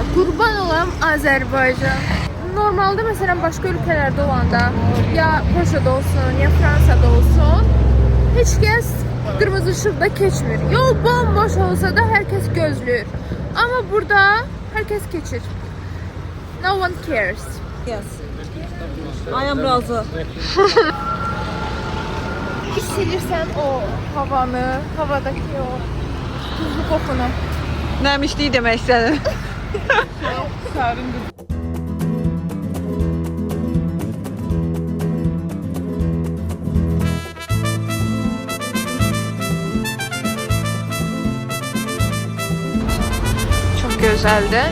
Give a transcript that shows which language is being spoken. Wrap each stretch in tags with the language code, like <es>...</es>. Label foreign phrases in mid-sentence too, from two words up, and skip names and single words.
<az>Qurban olam Azərbaycan. Normalda məsələn başqa ölkələrdə olanda, ya Polşada olsun, ya Fransada olsun, heç kəs qırmızı işıqda keçmir. Yol bomboş olsa da hər kəs gözləyir. Amma burada hər kəs keçir.</az> <en>No one cares. Yes. I am razı.</en> <az>Hiss edirsən o havanı, havadakı o tuzlu qoxunu. Nəmişlik demək istədim. Çox gözəldir.</az>